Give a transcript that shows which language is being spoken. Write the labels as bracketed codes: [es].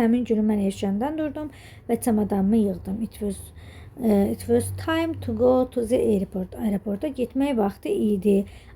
[az] Həmin günü mən erkəndən durdum və çamadanımı yığdım. [en] It was time to go to the airport. [az] Aeroporta getmək vaxtı idi.